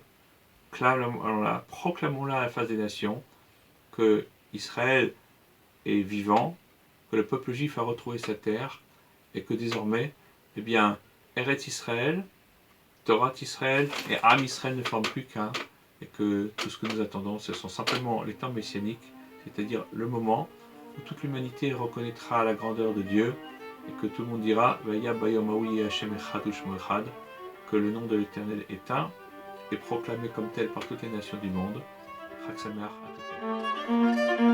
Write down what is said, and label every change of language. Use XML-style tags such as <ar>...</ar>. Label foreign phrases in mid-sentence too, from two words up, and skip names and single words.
<fr>Proclamons-la à la face des nations, que Israël est vivant, que le peuple juif a retrouvé sa terre, et que désormais, Eretz Israël, Torah Israël et Am Israël ne forment plus qu'un, et que tout ce que nous attendons, ce sont simplement les temps messianiques, c'est-à-dire le moment où toute l'humanité reconnaîtra la grandeur de Dieu, et que tout le monde dira</fr> <he>והיה ביום ההוא השם אחד ושמו אחד,</he> <fr>que le nom de l'Éternel est un, et proclamé comme tel par toutes les nations du monde.</fr> <he>חג שמח</he> <fr>à tous.</fr>